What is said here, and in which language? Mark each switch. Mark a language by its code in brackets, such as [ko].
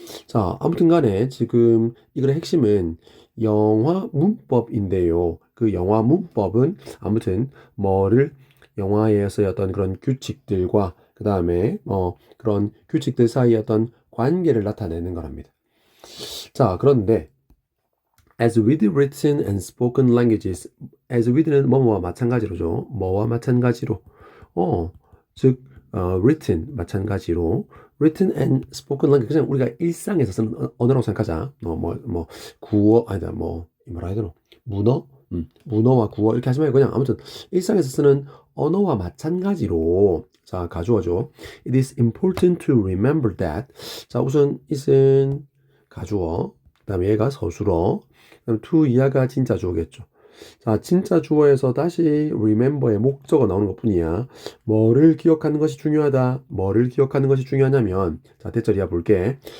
[ko] 자, 아무튼 간에 지금 이 글의 핵심은 영화 문법인데요. 그 영화 문법은 아무튼 뭐를 영화에서의 어떤 그런 규칙들과 그 다음에 그런 규칙들 사이의 어떤 관계를 나타내는 거랍니다. 자, 그런데 [en] as with written and spoken languages, as with는 [ko] 뭐뭐와 마찬가지로죠. 뭐와 마찬가지로, 어, 즉 written 마찬가지로, [en] written and spoken language [ko] 그냥 우리가 일상에서 쓰는 언어라고 생각하자. 구어 아니다 뭐라 해야 되노? 문어, 문어와 구어 이렇게 하지 말고 그냥 아무튼 일상에서 쓰는 언어와 마찬가지로. 자, 가주어죠. [en] It is important to remember that. [ko] 자, 우선 it은 가주어, 그 다음에 얘가 서술어, 그럼 to 이하가 진짜 주어겠죠. 자, 진짜 주어에서 다시 remember의 목적어 나오는 것 뿐이야. 뭐를 기억하는 것이 중요하다. 뭐를 기억하는 것이 중요하냐면, 자, 대절 이하 볼게.